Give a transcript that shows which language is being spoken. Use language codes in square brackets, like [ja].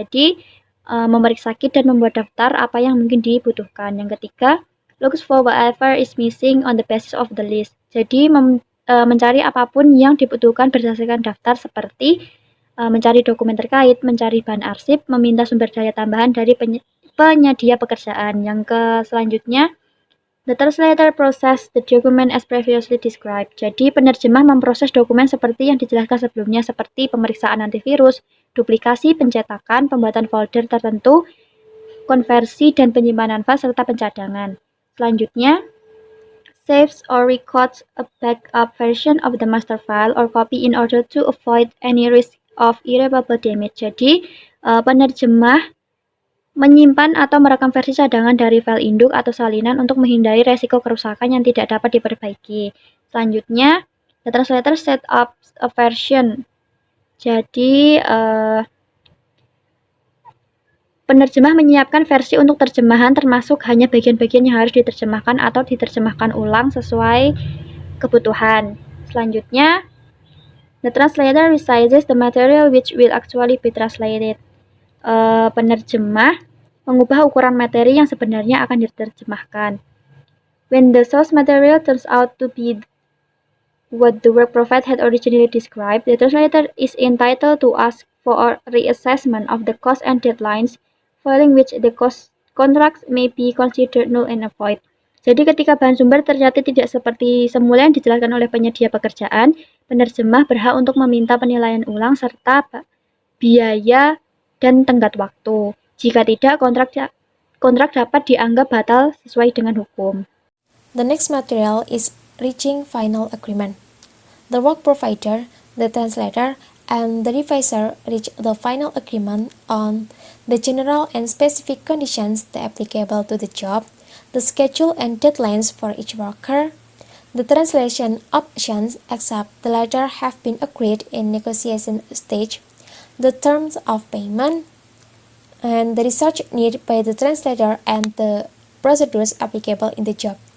[id] Jadi, memeriksa kit dan membuat daftar apa yang mungkin dibutuhkan. Yang ketiga, [en] looks for whatever is missing on the basis of the list. [id] Jadi, mencari apapun yang dibutuhkan berdasarkan daftar seperti mencari dokumen terkait, mencari bahan arsip, meminta sumber daya tambahan dari penyedia pekerjaan. Yang selanjutnya, [en] the translator process the document as previously described. [id] Jadi, penerjemah memproses dokumen seperti yang dijelaskan sebelumnya, seperti pemeriksaan antivirus, duplikasi, pencetakan, pembuatan folder tertentu, konversi dan penyimpanan file, serta pencadangan. Selanjutnya, [en] saves or records a backup version of the master file or copy in order to avoid any risk of irreparable damage. [id] Jadi, penerjemah menyimpan atau merekam versi cadangan dari file induk atau salinan untuk menghindari resiko kerusakan yang tidak dapat diperbaiki. Selanjutnya, [en] the translator set up a version. [id] Jadi, penerjemah menyiapkan versi untuk terjemahan termasuk hanya bagian-bagian yang harus diterjemahkan atau diterjemahkan ulang sesuai kebutuhan. Selanjutnya, [en] the translator resizes the material which will actually be translated. [id] Penerjemah mengubah ukuran materi yang sebenarnya akan diterjemahkan. [en] When the source material turns out to be what the work prophet had originally described, the translator is entitled to ask for a reassessment of the cost and deadlines, following which the contracts may be considered null and void. [id] Jadi ketika bahan sumber ternyata tidak seperti semula yang dijelaskan oleh penyedia pekerjaan, penerjemah berhak untuk meminta penilaian ulang serta biaya dan tenggat waktu. Jika tidak, kontrak dapat dianggap batal sesuai dengan hukum. [en] The next material is reaching final agreement. The work provider, the translator, and the revisor reach the final agreement on the general and specific conditions applicable to the job, the schedule and deadlines for each worker, the translation options except the latter have been agreed in negotiation stage, the terms of payment, and the research needed by the translator and the procedures applicable in the job.